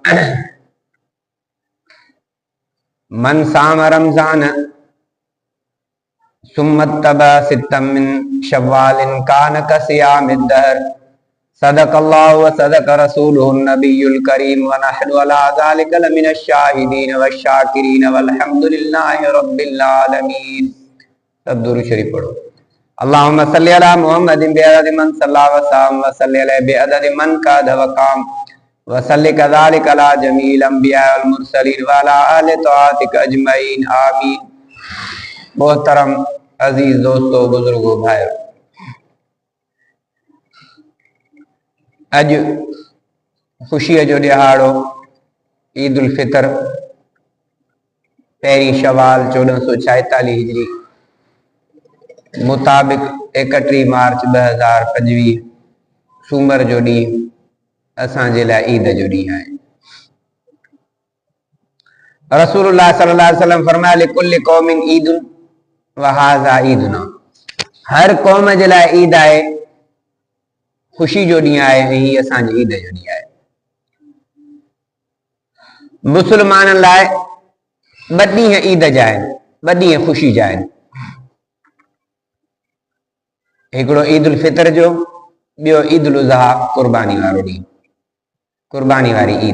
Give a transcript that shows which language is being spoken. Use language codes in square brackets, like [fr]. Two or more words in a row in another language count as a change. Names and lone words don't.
[ar] من صام رمضان ثم أتبع ستا من شوال كان كصيام الدهر صدق الله وصدق رسوله النبي الكريم ونحن على ذلك لمن الشاهدين والشاكرين والحمد لله رب العالمين. [sd] सब दुरूद शरीफ पढ़ो। [ar] اللهم صل على محمد بعدد من صلى وصام وصل عليه بعدد من قعد وقام وصل كذلك على جميع الأنبياء والمرسلين وعلى آل طاعتك أجمعين آمين. [sd] मोहतरम अजीज दोस्तों, बुजुर्गों, भाइयों, अज खुशी जो दिहाड़ो ईद उल फितर पहिरीं शवाल 1446 हिजरी मुताबिक 31 मार्च 2025 सूमर जो ॾींहुं असांजे लाइ ईद जो ॾींहुं आहे। [ar] رسول الله صلى الله عليه وسلم फरमाया لكل قوم عيد وهذا عيدنا. [sd] हर क़ौम जे लाइ ईद आहे, खुशी जो ॾींहुं आहे, ऐं हीअ असांजी ईद जो ॾींहुं आहे। मुस्लमाननि लाइ ॿ ॾींहं ईद जा आहिनि, ॿ ॾींहं ख़ुशी जा आहिनि। हिकिड़ो ईद उल फितर जो, ॿियो ईद उल अज़हा कुर्बानी वारो ॾींहुं, कुर्बानी वारी ईद।